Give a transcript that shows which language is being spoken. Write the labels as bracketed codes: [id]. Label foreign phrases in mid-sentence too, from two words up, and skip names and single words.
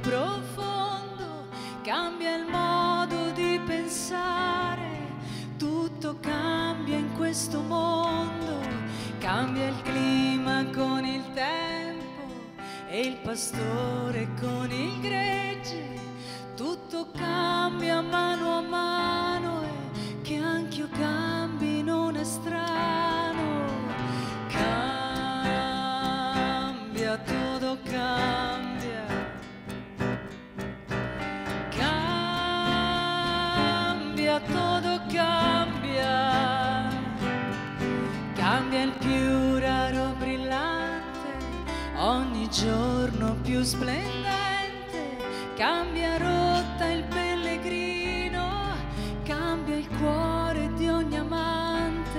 [it] profondo, cambia il modo di pensare, tutto cambia in questo mondo, cambia il clima con il tempo e il pastore con il gregge, tutto cambia mano a mano e che anch'io cambi non è strano. [es] Todo cambia, todo cambia, [it] cambia il più raro brillante, ogni giorno più splendente, cambia rotta il pellegrino, cambia il cuore di ogni amante,